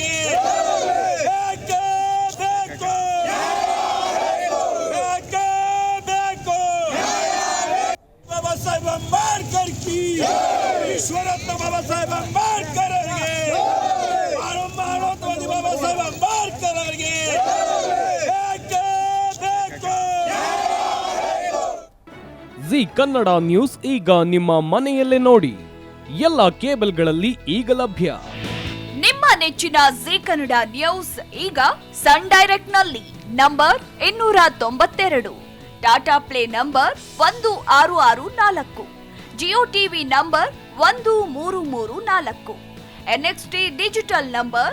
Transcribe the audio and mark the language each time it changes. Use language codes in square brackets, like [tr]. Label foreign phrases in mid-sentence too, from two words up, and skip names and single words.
[hi] बाबा साहेब अंबेडकर की ईश्वरत्व बाबा साहेब अंबेडकर मानवतावादी बाबा साहेब अंबेडकर [kn] ಜಿ ಕನ್ನಡ ನ್ಯೂಸ್ ಈಗ ನಿಮ್ಮ ಮನೆಯಲ್ಲೇ ನೋಡಿ. ಎಲ್ಲ ಕೇಬಲ್ಗಳಲ್ಲಿ ಈಗ ಲಭ್ಯ. ನಿಮ್ಮ ನೆಚ್ಚಿನ ಜಿ ಕನ್ನಡ ನ್ಯೂಸ್ ಈಗ ಸನ್ ಡೈರೆಕ್ಟ್ ನಲ್ಲಿ ನಂಬರ್ 292, ಟಾಟಾ ಪ್ಲೇ ನಂಬರ್ 1664, ಜಿಯೋ ಟಿವಿ ನಂಬರ್ 1334, ಎನ್ಎಕ್ಸ್ಟಿ ಡಿಜಿಟಲ್ ನಂಬರ್